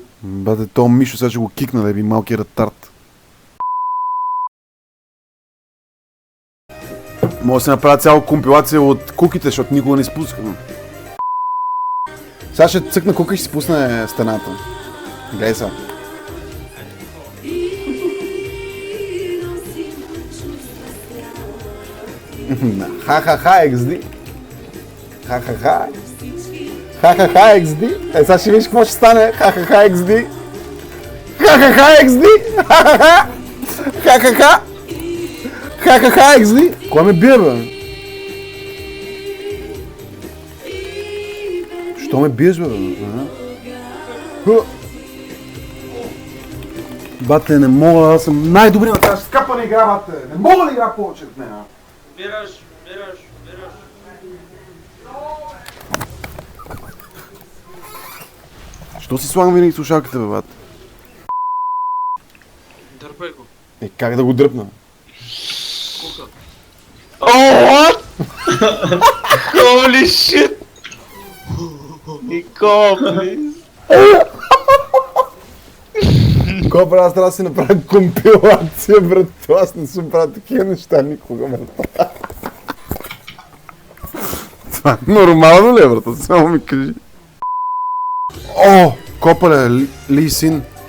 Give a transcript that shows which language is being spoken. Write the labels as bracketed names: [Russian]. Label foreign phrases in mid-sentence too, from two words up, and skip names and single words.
[Bulgarian] Бате, то Мишо сега ще го кикна, да би малки ретард. Може да се направя цяла компилация от куките, защото никога не спускам. Сега ще цъкна кука и ще спусне стената. Гледай сега. Ха-ха-ха, XD. Ха-ха-ха. Ха-ха-ха, XD. Е, сега ще видиш какво ще стане. Ха-ха-ха, XD. Ха-ха-ха, XD. Ха-ха-ха. Ха-ха-ха. Ха-ха-ха, XD. Кой ме бие, бе? Що ме биеш, бе? Бате, не мога, аз съм най-добри на тази скъпана игра, бате. Не мога да игра повече от нея. Бираш. Що си слагам винаги слушалките, бе, бате? Дърпай го. Е, как да го дръпна? Кука. [English] Oh, what? Holy shit! [Bulgarian] Никола, please. Кой аз трябва да си направя компилация, брат. Аз не съм правил такива неща никога, брат. Това е нормално ли е, брат? Само ми кажи. О, копале, Ли Син.